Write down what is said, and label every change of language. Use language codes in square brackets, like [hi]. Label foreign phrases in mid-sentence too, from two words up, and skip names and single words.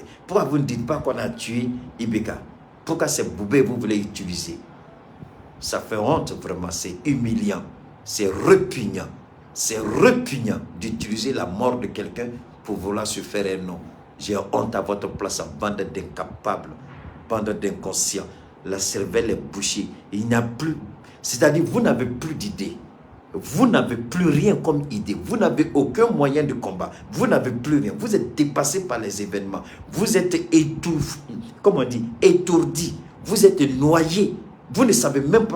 [fr] Pourquoi vous ne dites pas qu'on a tué Ibeka? Pourquoi c'est Boubé vous voulez utiliser? Ça fait honte vraiment, c'est humiliant, c'est repugnant d'utiliser la mort de quelqu'un pour vouloir se faire un nom. J'ai honte à votre place, en bande d'incapables, bande d'inconscients. La cervelle est bouchée, il n'y a plus, c'est-à-dire vous n'avez plus d'idées. Vous n'avez plus rien comme idée. Vous n'avez aucun moyen de combat. Vous n'avez plus rien. Vous êtes dépassé par les événements. Vous êtes étouffé, comment on dit, étourdi. Vous êtes noyé. Vous ne savez même pas.